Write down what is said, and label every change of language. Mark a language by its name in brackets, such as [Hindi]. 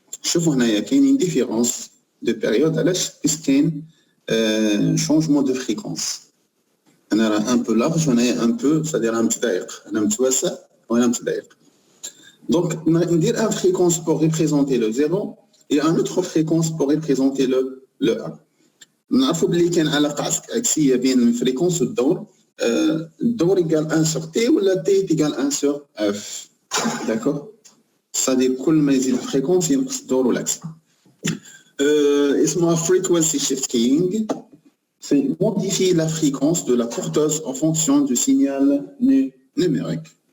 [French] Je vois qu'il y a une différence de période puisqu'il y a un changement de fréquence. On a un peu large, on a un peu, c'est-à-dire un petit d'air. On a un petit ça, on a un petit d'air. Donc, on a une fréquence pour représenter le 0 et une autre fréquence pour représenter le 1. [Arabic] نعرفوا بلي كان علاقه عكسيه بين الفريكونس والدور. الدور يقال 1 sur T ولا T يقال 1 sur F. [French] d'accord. c'est-à-dire [Arabic] كل ما يزيد الفريكونس ينقص الدور والعكس. اسمها [English] frequency shifting. [French] c'est modifier la fréquence de la porteuse en fonction du signal numérique.